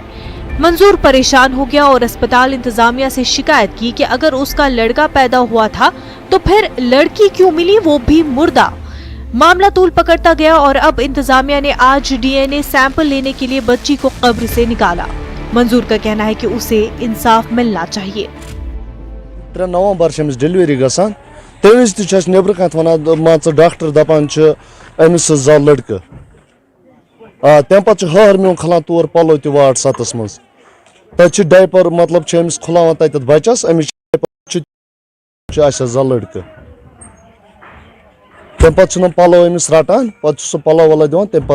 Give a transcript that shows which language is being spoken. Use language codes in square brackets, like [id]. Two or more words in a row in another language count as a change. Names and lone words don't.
[hi] मंजूर परेशान हो गया और अस्पताल इंतजामिया से शिकायत की कि अगर उसका लड़का पैदा हुआ था तो फिर लड़की क्यों मिली, वो भी मुर्दा। मामला तूल पकड़ता गया और अब इंतजामिया ने आज डीएनए सैंपल लेने के लिए बच्ची को कब्र से निकाला। मंजूर का कहना है कि उसे इंसाफ मिलना चाहिए। [ks] 3 नवंबर डिलीवरी गसान तमिस नबर कत वन डॉक्टर दपान अमिस जा लड़का तम पे हर मे खलान तौर पलो त वार्ड 7 मज तत डायपर मतलब खुलान तत बचस अमिस जा लड़का तम पे पलो अमिस रटान पे पलो वलो दिवान तम